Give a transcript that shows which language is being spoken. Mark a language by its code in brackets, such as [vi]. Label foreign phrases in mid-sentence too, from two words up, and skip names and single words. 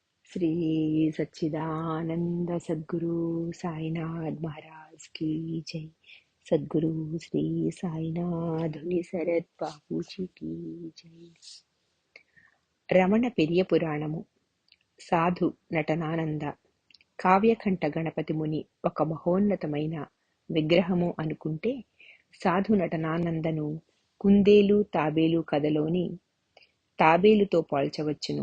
[hi] श्री सच्चिदानंद सद्गुरु साईनाथ महाराज की जय। सद्गुरु श्री साईनाथ शरद बाबू जी की जय। [te] రమణ పెరియ పురాణము సాధు నటనానంద కావ్యకంఠ గణపతి ముని ఒక మహోన్నతమైన విగ్రహము అనుకుంటే సాధు నటనానందను కుందేలు తాబేలు కథలోని తాబేలుతో పోల్చవచ్చును.